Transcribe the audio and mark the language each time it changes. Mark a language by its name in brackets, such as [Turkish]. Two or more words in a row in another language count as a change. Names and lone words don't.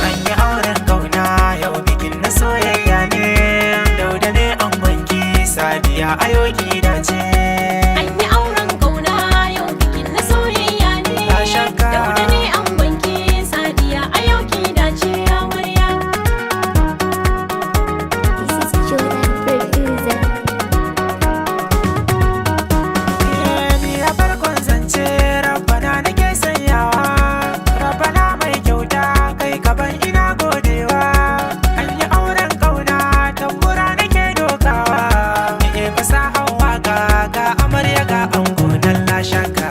[Hausa] An yi auren ƙauna. Yau bikin na soyayya ne. Dauda ne angonki, Sadiya ayo ki dace. An yi auren ƙauna yau. Bikin na soyayya ne. Ba shakka. Dauda ne angonki, Sadiya, a yau ki dace amarya. [English] This is Jordan producer. [Hausa] Eh, ni a farkon zance, Rabbana nake sanyawa. Rabbana mai kyauta, kai ka ban ina godewa. An yi auren ƙauna, tambura nake dokawa. Eh, fasahar waƙa, ga amarya ga ango nan la shakka.